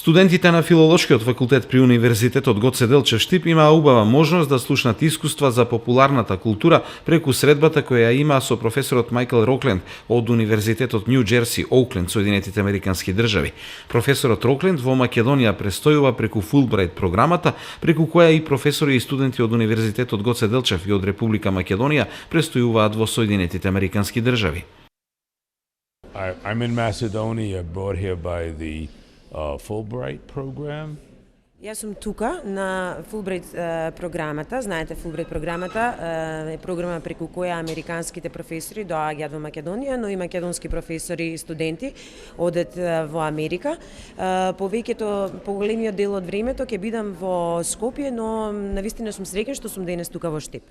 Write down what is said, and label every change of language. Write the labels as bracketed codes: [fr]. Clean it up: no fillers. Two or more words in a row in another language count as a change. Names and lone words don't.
[mk] Студентите на Филолошкиот факултет при Универзитетот Гоце Делчев Штип имаа убава можност да слушнат искуства за популарната култура преку средбата која ја имаа со професорот Майкл Рокленд од Универзитетот Нью Джерси, Оукленд, Соединетите Американски држави. Професорот Рокленд во Македонија престојува преку Фулбрайт програмата, преку која и професори и студенти од Универзитетот Гоце Делчев и од Република Македонија престојуваат во Соединетите Американски држави. [en] I'm in Macedonia, brought here by the Fulbright program. [mk] Јас сум тука на Фулбрайт програмата. Знаете, Фулбрайт програмата е програма преку која американските професори доаѓаат во Македонија, но и македонски професори и студенти одат во Америка. Поголемиот дел од времето ќе бидам во Скопје, но навистина сум среќен што сум денес тука во Штип.